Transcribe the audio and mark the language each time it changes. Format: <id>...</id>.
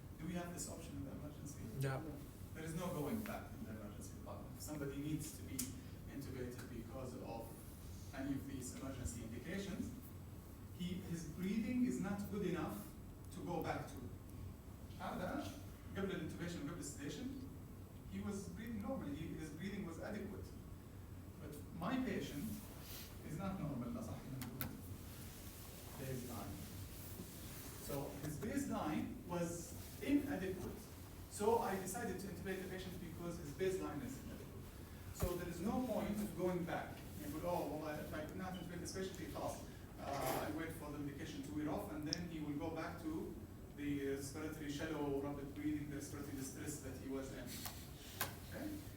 <en>Do we have this option in the emergency? Yeah. There is no going back in the emergency department. If somebody needs to be intubated because of any of these emergency indications, his breathing is not good enough to go back to.</en> <ar>هذا قبل الانتوبيشن وقبل السيديشن</ar> <en>he was breathing normally. His breathing was adequate. But my patient is not normal.</en> <ar>لا صح نقول baseline.</ar> <en>So his baseline was inadequate. So I decided to intubate the patient because his baseline is inadequate. So there is no point of going back. You go, oh, well, if I could not intubate this patient, I wait for the medication to wear off, and then he will go back to the respiratory shallow rapid breathing, the respiratory distress that he was in. Okay?</en>